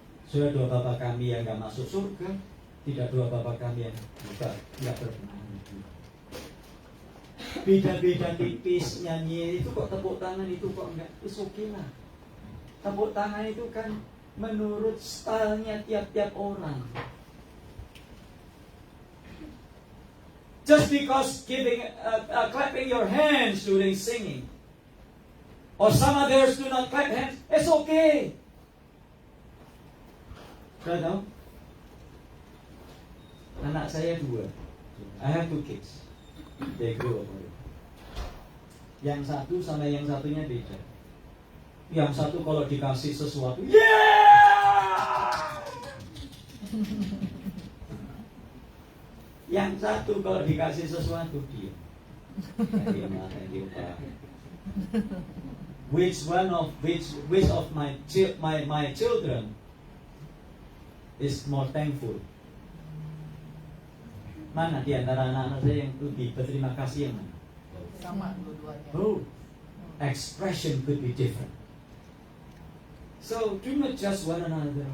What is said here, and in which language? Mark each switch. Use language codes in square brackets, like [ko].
[id] Sudah doa Bapa kami yang enggak masuk surga, tidak doa Bapa kami yang enggak berkenan. Beda-beda tipis nyanyi itu kok tepuk tangan itu kok enggak, [en] is okay [id] lah. Tepuk tangan itu kan menurut stylenya tiap-tiap orang. [en] Just because clapping your hands during singing, or some others do not clap hands, it's okay. [id] Sudah tahu? Anak saya 2. [en] I have 2 kids. They grow up already. [id] Yang satu sama yang satunya beda. Yang satu kalau dikasih sesuatu, yeah! Yang satu kalau dikasih sesuatu, diam. [en] Thank you, [id] Pak. [en] Which of my children is more thankful? [id] Mana di antara anak-anak saya yang lebih berterima kasih yang mana? Sama dua-duanya. [en] Oh, expression could be different. So do not judge one another.